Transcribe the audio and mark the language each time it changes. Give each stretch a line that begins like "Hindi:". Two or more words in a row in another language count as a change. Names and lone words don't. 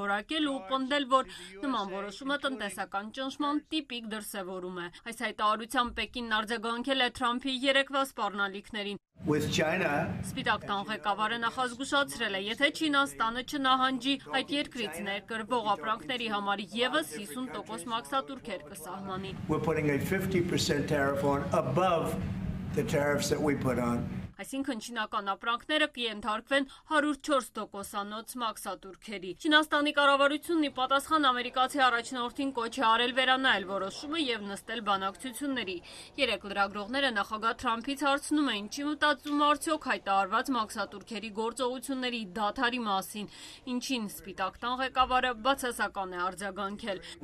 Armenian: որակել ու պնդել, որ նման որոշումը տնտեսական ճնշման տիպիկ դրսևորում է։ Այս հայտարարությամբ Պեկինն արձագանքել է Թրամփի երեկվա սպառնալիքներին։ Սպիտակ տան ղեկավարը նախազգուշացրել է, եթե Չինաստանը չնահանջի, այդ երկրից ներկրվող ապրանքների համար եւս 50% մաքսատուրքեր կսահմանի։
English: The tariffs that we put on.
Armenian: Այսինքն չինական ապրանքները կենթարկվեն 104%-անոց մաքսատուրքերի։ Չինաստանի կառավարությունն ի պատասխան ամերիկացի առաջնորդին կոչ է արել վերանայել որոշումը եւ նստել բանակցությունների։ Երեք լրագրողները նախագահ Թրամփից հարցնում էին, չի մտածում արդյոք հայտարարված մաքսատուրքերի գործողությունների դադարի մասին, ինչին Սպիտակ տան ղեկավարը բացասական է արձագանքել։